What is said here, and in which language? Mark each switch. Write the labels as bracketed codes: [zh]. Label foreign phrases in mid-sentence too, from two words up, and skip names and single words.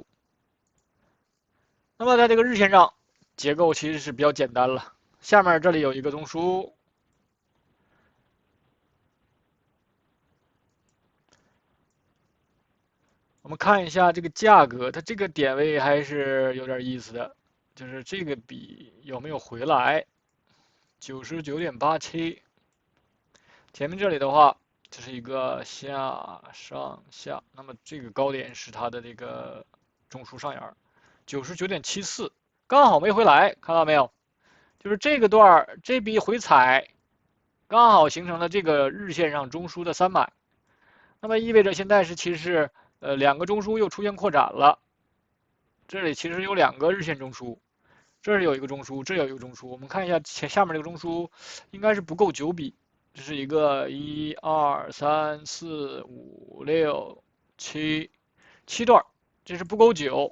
[zh] 那麼在這個日線上，結構其實是比較簡單了，下面這裡有一個中樞，我們看一下這個價格，它這個點位還是有點意思的。就是這個筆有沒有回來？99.87，前面這裡的話這是一个下上下，那么这个高点是它的这个中枢上沿，99.74，刚好没回来，看到没有？就是这个段儿这笔回踩，刚好形成了这个日線上中樞的3買，那麼意味着現在是其實是兩個中樞又出現擴展了，這裡其實有2個日線中樞，這兒有一個中樞，這有一個中樞，我們看一下下面這個中樞應該是不夠9筆。這是一個1、2、3、4、5、6、7段，這是不夠9。